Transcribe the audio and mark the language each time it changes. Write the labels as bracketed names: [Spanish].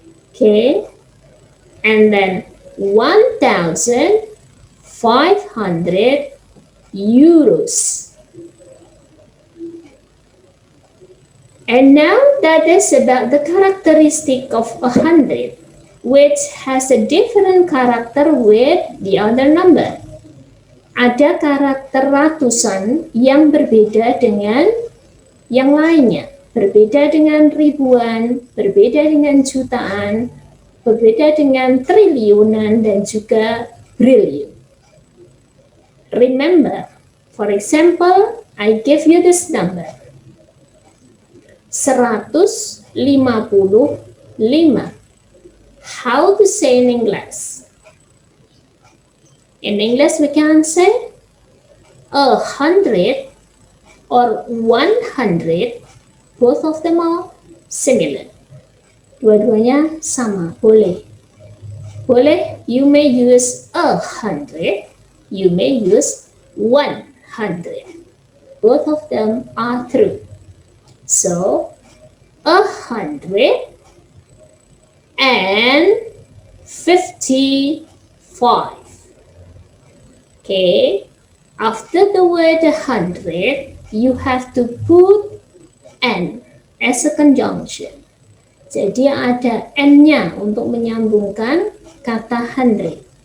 [English] Okay, and then 1,500 euros. And now that is about the characteristic of 100, which has a different character with the other number. [Indonesian] Ada karakter ratusan yang berbeda dengan yang lainnya. Berbeda dengan ribuan, berbeda dengan jutaan, berbeda dengan triliunan, dan juga briliun. [English] Remember, for example, I give you this number. 155. How to say in English? In English we can say 100 or 100. Both of them are similar. [Indonesian] Dua-duanya sama, boleh. Boleh, [English] you may use 100, you may use 100. Both of them are true. So 155. Okay, after the word 100, you have to put N as a conjunction. [Indonesian] Jadi ada N-nya untuk menyambungkan kata 100.